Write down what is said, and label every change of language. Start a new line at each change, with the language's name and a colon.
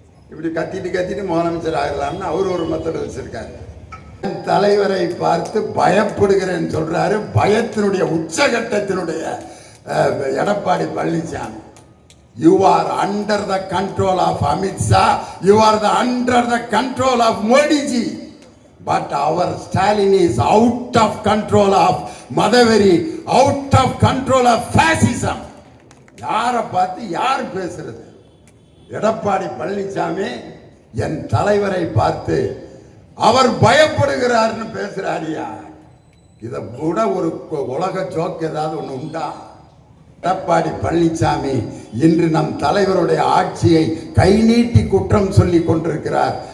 Tamil: இப்படி கத்திட்டு முதலமைச்சர் ஆகலாம்னு அவர் ஒரு மெத்தட் வச்சிருக்காரு. தலைவரை பார்த்து பயப்படுகிறேன்னு சொல்றாரு. பயத்தினுடைய உச்சகட்டத்தினுடைய Edappadi Palaniswami.
English: You are under the control of Amit Shah. You are under the control of Modi ji. But our Stalin is out of control of Madhaveri, out of control of fascism.
Tamil: யாரை பார்த்து யார் பேசுறது? எடப்பாடி பழனிசாமி என் தலைவரை பார்த்து அவர் பயப்படுகிறார்னு பேசுறாரியா? இத கூட ஒரு உலக ஜோக் ஏதாவது ஒண்ணு உண்டா? எடப்பாடி பழனிசாமி இன்று நம் தலைவருடைய ஆட்சியை கை நீட்டி குற்றம் சொல்லி கொண்டிருக்கிறார்.